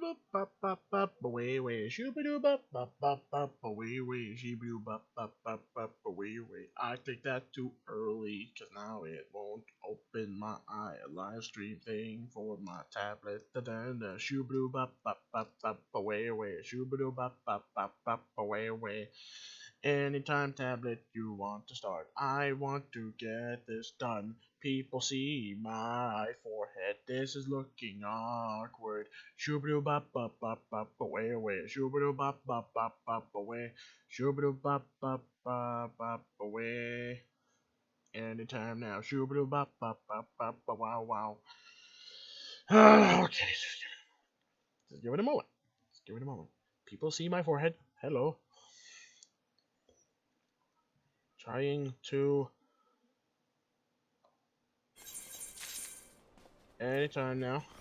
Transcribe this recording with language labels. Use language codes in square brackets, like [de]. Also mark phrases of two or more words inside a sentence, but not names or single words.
[en] bop bop bop away way shoo-ba-doo bop bop bop bop away way shoo-ba-doo bop bop bop bop away way. I think that too early, cause now it won't open my live stream thing for my tablet. Da-da-da shoo-ba-doo bop bop bop bop away way shoo-ba-doo bop bop bop bop away way. Anytime tablet you want to start, I want to get this done. People see my forehead, this is looking awkward. Shoo-ba-doo bop bop bop bop away away. Shoo-ba-doo bop bop bop bop away. Shoo-ba-doo bop bop bop bop away. Anytime now. Shoo-ba-doo bop bop bop bop wow wow. Okay, just give it a moment. Just give it a moment. People see my forehead. Hello. Trying to. Anytime now.